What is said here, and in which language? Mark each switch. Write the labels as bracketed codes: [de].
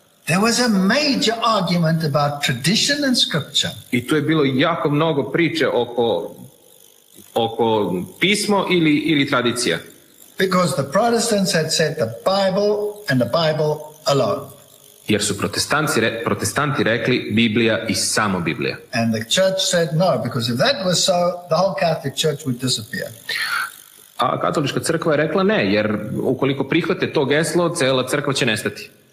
[en] There was a major argument about tradition and scripture. [sr] I tu je bilo jako mnogo priče oko pismo ili tradicija. [en] Because the Protestants had said the Bible and the Bible alone. [sr] Jer su protestanti rekli Biblija i samo Biblija. [en] And the church said no, because if that was so, the whole Catholic Church would disappear. [sr] A katolička crkva je rekla ne, jer ukoliko prihvate to geslo, cela crkva će nestati.